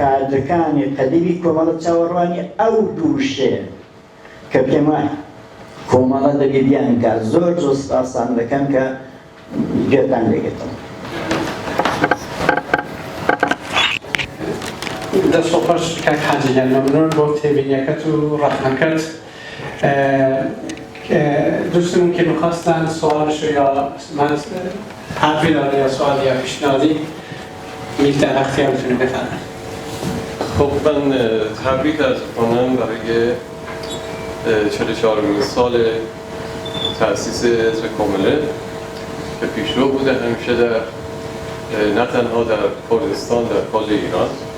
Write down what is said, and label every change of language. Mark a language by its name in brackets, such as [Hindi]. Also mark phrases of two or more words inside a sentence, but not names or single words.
[Central Kurdish] کادرەکانی قەدیمی کۆمەڵە چاوەڕوانی ئەو دووشێ کە پێم وایە کۆمەڵە دەگەریان کە زۆر سپاسان دەکەم کە گوێتان لێگرتم. دەست بە خۆش کاک حاجیان مەمنون بۆ تێبینیەکەت و ڕەحمەکەت. [Persian] دوستم که میخواستن سوالش یا من حرفی داره یا سوال یا پیشنهادی میل در اختیارتون بفرمایید. خب من تبریک عرض می‌کنم برای 44مین سال تأسیس حزب کامله که پیشرو بوده همیشه در نه تنها در کردستان، در کل ایران.